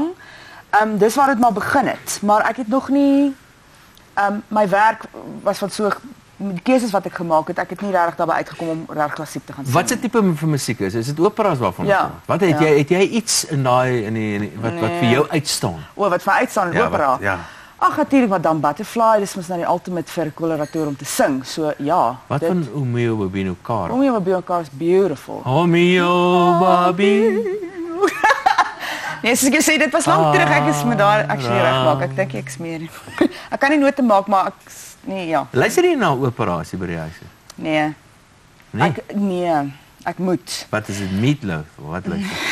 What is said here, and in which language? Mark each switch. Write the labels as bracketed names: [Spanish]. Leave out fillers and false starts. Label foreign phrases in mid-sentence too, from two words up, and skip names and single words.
[Afrikaans] Dis waar dit maar begin het, maar ek het nog nie my werk was van so die keuses wat ek gemaak het, ek het nie regtig daarbey uitgekom om reg klassiek te gaan sing. Wat se tipe van musiek is dit operas waarvan? Ja. Wat het jy iets in daai wat vir jou uitstaan? Wat vir uitstaan in opera? Ja. Ag natuurlik Madame Butterfly, dis mos nou die ultimate vir 'n koloratuur om te sing. So ja. Wat van [Italian] O mio babino caro? O mio babino caro [English] is beautiful. [Italian] O mio babino. [Afrikaans] Nee, soos ek sê, dit was lank terug, ek is met daar actually regmaak. Ek dink ek smeer nie. Ek kan nie note maak, maar ek nee, ja. Luister jy na operasie by die huis? Nee. Nee. Ek moet. Wat is dit, Meatloaf? Wat luister?